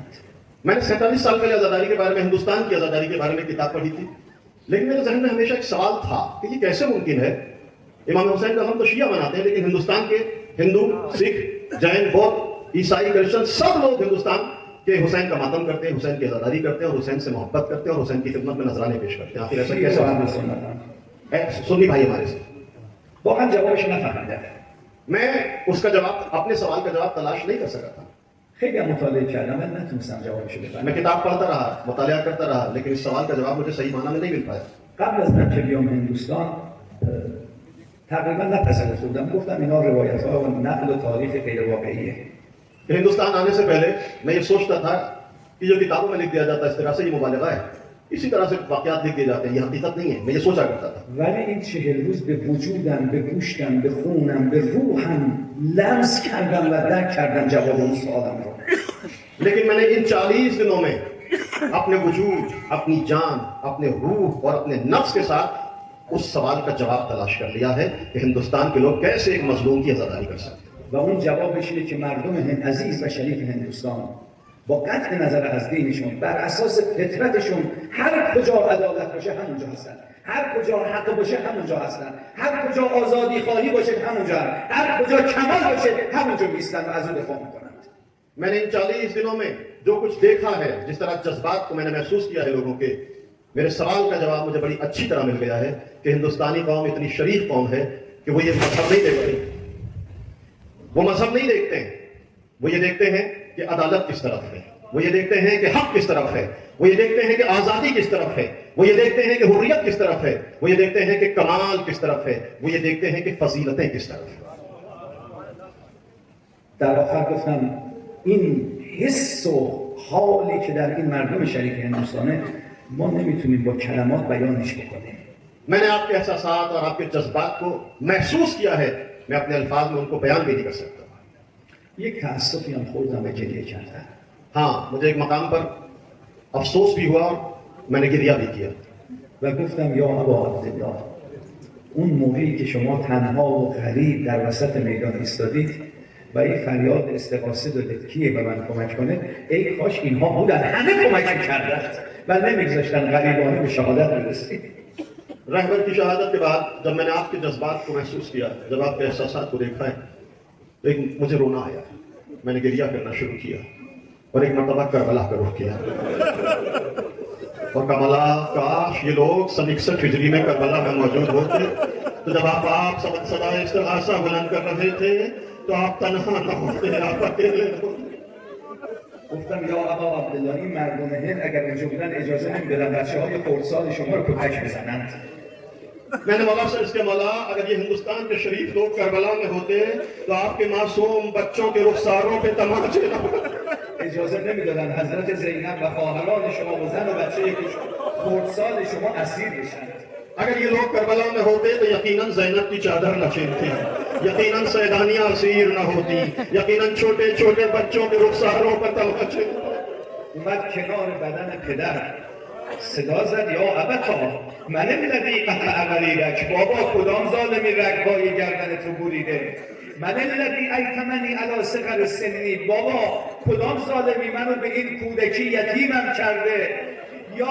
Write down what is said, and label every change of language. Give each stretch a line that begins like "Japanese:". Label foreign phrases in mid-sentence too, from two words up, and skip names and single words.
Hindi: मैंने 47 साल पहले आजादारी के बारे में, हिंदुस्तान की आजादारी के बारे में किताब पढ़ी थी, लेकिन मेरे जहन में हमेशा एक सवाल था कि ये कैसे मुमकिन है, इमाम हुसैन का हम तो शिया मनाते हैं, लेकिन हिंदुस्तान के हिंदू, सिख, जैन, बौद्ध, ईसाई, क्रिश्चियन सब लोग हिंदुस्तान के हुसैन का मातम करते हैं, हुसैन की आजादारी करते हैं और हुसैन से मोहब्बत करते हैं और हुसैन की खिदमत में नजराने पेश करते हैं। आखिर ऐसा कैसे सुन्नी भाई हमारे से
Persian: واقعا جوابش نفهمیدم.
Hindi: मैं उसका जवाब, अपने सवाल का जवाब तलाश नहीं कर सका था।
Persian: خیلی مطالعه کردم ولی نتونستم جوابش رو بفهمم.
Hindi: मैं किताब पढ़ता रहा, मुतालिया करता रहा, लेकिन इस सवाल का जवाब मुझे सही माना में नहीं मिल पाया।
Persian: قبل از اینکه بیام هندوستان تقریبا نپذیرفته بودم، گفتم اینا روایت‌ها و نقل و تاریخ غیر واقعیه.
Hindi: हिंदुस्तान आने से पहले मैं ये सोचता था कि जो किताबों में लिख दिया जाता है इस तरह से ये मुबालगा है, इसी तरह से वाकयात लिख दिए जाते हैं, ये हकीकत नहीं है। मैं ये सोचा करता था।
Persian: ولی این 40 روز به وجودم، به گوشتم، به خونم، به روحم لمس کردم و درک کردم جواب اون سوالم رو.
Hindi: लेकिन मैंने इन 40 दिनों में अपने वजूद, अपनी जान, अपने रूह और अपने नफ्स के साथ उस सवाल का जवाब तलाश कर लिया है कि हिंदुस्तान के लोग कैसे एक मजलूम की आजादारी कर सकते हैं।
Persian: و اون جوابش اینه که مردم عزیز و شریف هندوستان با قطع نظر از دینشون بر اساس فطرتشون هر کجا عدالت باشه همونجا هستن، هر کجا حق باشه همونجا هستن، هر کجا آزادی خواهی باشه همونجا هستن، هر کجا کمال باشه همونجا میستن و از اون دفاع میکنند.
Hindi: मैंने इन 40 दिनों में जो कुछ देखा है, जिस तरह जज्बात को मैंने महसूस किया है लोगों के, मेरे सवाल का जवाब मुझे बड़ी अच्छी तरह मिल गया है कि हिंदुस्तानी कौम इतनी शरीफ कौम है कि वो ये मजहब नहीं देखते, वो मजहब नहीं देखते हैं, वो ये देखते हैं कि अदालत किस तरफ है, वो ये देखते हैं कि हक किस तरफ है, वो ये देखते हैं कि आजादी किस तरफ है, वो ये देखते हैं कि हुर्रियत किस तरफ है, वो ये देखते हैं कि कमाल किस तरफ है, वो ये देखते हैं कि फजीलतें किस तरफ है।
Persian: در آخر گفتم این حس و حالی که در این مردم شریف هندوستانه ما نمیتونیم با کلمات بیانش بکنیم.
Hindi: मैंने आपके एहसासात और आपके जज्बात को महसूस किया है, मैं अपने अल्फाज में उनको बयान भी नहीं कर सकता।
Persian: یک تأسفی هم خوردم و گریه کردم.
Hindi: हाँ, मुझे एक मकाम पर अफसोस भी हुआ और मैंने गिरिया भी किया।
Persian: و گفتم یا ابا عبدالله، اون موقعی که شما تنها و غریب در وسط میدان ایستادید و این فریاد استغاثه دادید کیه به من کمک کنه، ای کاش اینها بودن همه کمک کردند و نمیگذاشتن غریبانه به شهادت برسید.
Hindi: रहबर की शहादत के बाद जब मैंने आपके जज्बात को महसूस किया, जब आपके एहसासात को देखा है, तो एक मुझे रोना आया, मैंने गिरिया करना शुरू किया और एक मरतबा करबला का रुख किया और कमला काश ये लोग सन 61 हिजरी में करबला में मौजूद होते, तो जब आप सदा इस्तिग़ासा बुलंद कर रहे थे तो आप तनहा न होते, आप अकेले होते।
Persian: گفتم یا ابا عبدالله این مردم هند اگر اونجا بودن اجازه نمیدادن بچه‌های خردسال شما رو کتک بزنند.
Hindi: मैंने मौला से इसके मौला अगर ये हिंदुस्तान के शरीफ लोग करबला में होते तो आपके मासूम बच्चों के रुखसारों पे तमाचे न
Persian: اجازه نمیدادن حضرت زینب و خواهران شما و زن و بچه خردسال شما اسیر بشن.
Hindi: अगर ये लोग करबला में होते तो यकीनन ज़ैनब की चादर न छीनती। यकीनन सैदानियां असीर न होती, यकीनन छोटे छोटे बच्चों के रुखसारों पर तलखचे
Persian: اومد کنار بدن پدر صدا زد
Arabic: یا ابتا من الذی قطع علیک
Persian: بابا کدام ظالمی رگهای گردن تو بریده من
Arabic: الذی ایتمنی علی صغر سنی
Persian: بابا کدام ظالمی منو به این کودکی یتیمم کرده یا